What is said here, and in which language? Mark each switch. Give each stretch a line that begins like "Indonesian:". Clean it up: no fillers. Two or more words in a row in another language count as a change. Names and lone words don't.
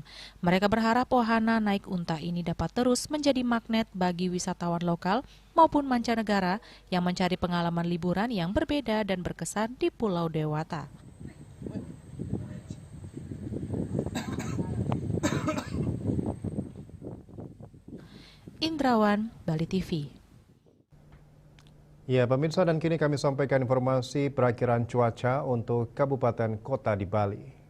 Indonesian: Mereka berharap wahana naik unta ini dapat terus menjadi magnet bagi wisatawan lokal maupun mancanegara yang mencari pengalaman liburan yang berbeda dan berkesan di Pulau Dewata. Indrawan, Bali TV. Ya, pemirsa, dan kini kami sampaikan informasi perakiraan cuaca untuk kabupaten kota di Bali.